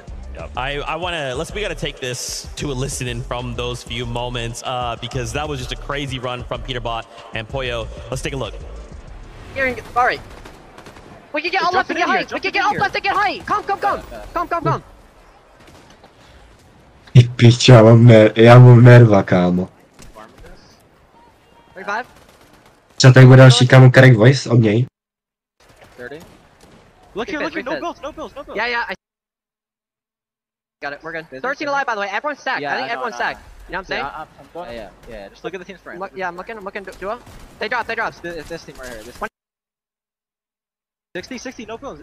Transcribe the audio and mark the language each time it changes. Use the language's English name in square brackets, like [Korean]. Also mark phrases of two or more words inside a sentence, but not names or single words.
[English] I want to, we got to take this to a listen from those few moments because that was just a crazy run from Peterbot and Pollo. Let's take a look. Sorry. We can get up left and get height. We can get up left and get height. Come. [Czech] Pič, já mám nerva, kámo. 35. Co tady bude další, kámo, [English] correct voice [Czech] od něj? 30. [English] Look here, no bills. Yeah, got it, we're good. 13 alive, by the way. Everyone's stacked. I think everyone's stacked. You know what I'm saying? Yeah, I'm going. Yeah. Just look at the team's friend. Yeah, I'm looking. Duo. They drop. This team right here. This 60, no bills.